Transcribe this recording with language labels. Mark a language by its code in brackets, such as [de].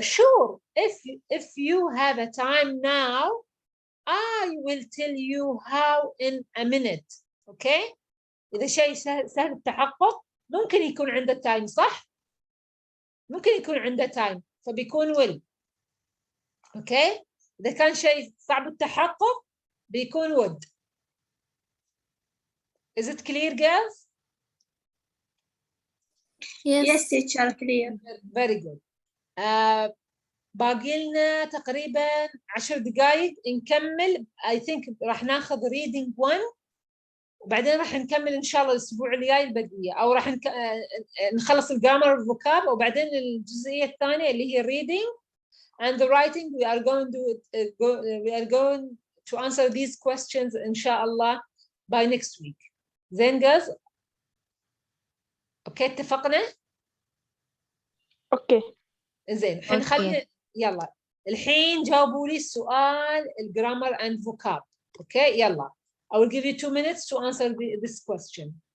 [en] Sure, if you have a time now, I will tell you how in a minute. Okay? [ar] إذا شيء سهل التحقق ممكن يكون عنده تايم، صح؟ ممكن يكون عنده تايم فبيكون will. اوكي؟ إذا كان شيء صعب التحقق بيكون would. [en] Is it clear, girls? Yes, teacher, clear. Very good. [ar] باقي لنا تقريبا 10 دقائق نكمل. I think راح ناخذ reading 1 وبعدين راح نكمل إن شاء الله الأسبوع الجاي البقية، أو راح نخلص الجرامر والفوكاب وبعدين الجزئية الثانية اللي هي [en] reading and the writing. We are going to answer these questions إن شاء الله by next week. [ar] زين guys؟ أوكي اتفقنا؟ أوكي. زين الحين خلينا يلا الحين جاوبوا لي السؤال الجرامر [en] and vocab. [ar] أوكي يلا. [en] I will give you 2 minutes to answer this question.